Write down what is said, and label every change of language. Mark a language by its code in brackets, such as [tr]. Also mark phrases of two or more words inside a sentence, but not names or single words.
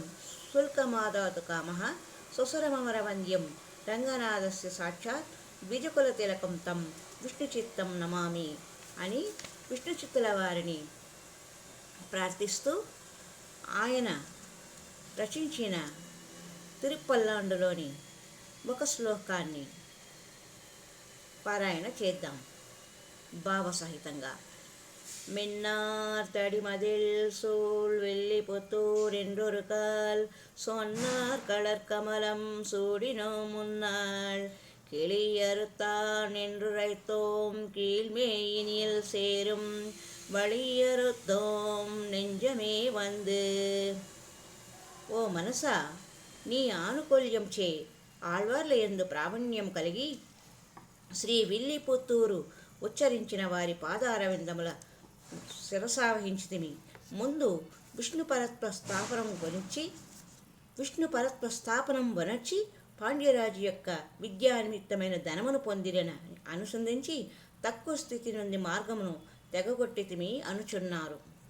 [sa] శుల్కమాదాతు కామః సుసరమరవంద్యం రంగనాథస్య సాక్షాత్ ద్విజకుల తిలకం తం విష్ణుచిత్తం నమామి [te] అని విష్ణుచిత్తుల వారిని ప్రార్థిస్తూ ఆయన రచించిన తిరుపల్లాండులోని ఒక శ్లోకాన్ని పారాయణ చేద్దాం భావసహితంగా. [ta] மின்னார் தடிமதில் சூழ் வெள்ளிபுத்தூர் என்றொரு கால் சொன்னார் கடற்கமலம் சூடினோ முன்னாள் கிளியறுத்தான் என்றுரைத்தோம் கீழ்மேயினில் சேரும் வழியறுத்தோம் நெஞ்சமே வந்து. [te] ఓ మనసా, నీ ఆనుకూల్యం చే ఆళ్వార్ల యందు ప్రావీణ్యం కలిగి శ్రీ విల్లిపుత్తూరు ఉచ్చరించిన వారి పాదారవిందముల శిరసావహించితిమి. ముందు విష్ణు పరత్వ స్థాపనం వనర్చి పాండ్యరాజు యొక్క విద్యానిమిత్తమైన ధనమును పొందిరని అనుసంధించి తక్కువ స్థితి నుండి మార్గమును తెగగొట్టితిమి అనుచున్నారు.